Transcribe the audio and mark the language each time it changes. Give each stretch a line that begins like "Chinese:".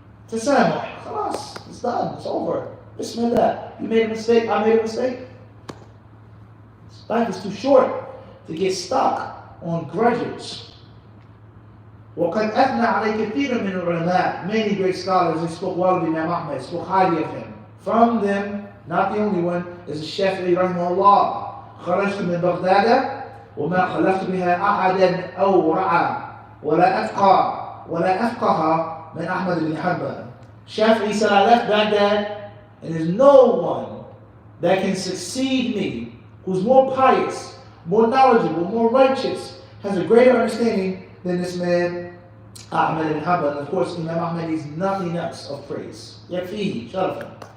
English: Tasamuh, khalas, it's done, it's over. Bismillah, you made a mistake, I made a mistake. Life is too short to get stuck on grudges.
Arabic: وَقَدْ أَثْنَى عَلَيْهِ كَثِيرٌ مِنَ الْعُلَمَاءِ.
English: Many great scholars, they spoke well of Imam Ahmad, spoke highly of him. From them, not the only one, is the Shafi'i rahimahullah.
Arabic: خرجت من بغداد وما خلفت بها أحدا أورع ولا أفقه من أحمد بن حنبل.
English: Shafi'i said, I left Baghdad and there's no one that can succeed me who's more pious, more knowledgeable, more righteous, has a greater understanding than this man Ahmad ibn Hanbal. And of course, Imam Ahmad is nothing else of praise.
Arabic: Yakfihi, sharafan.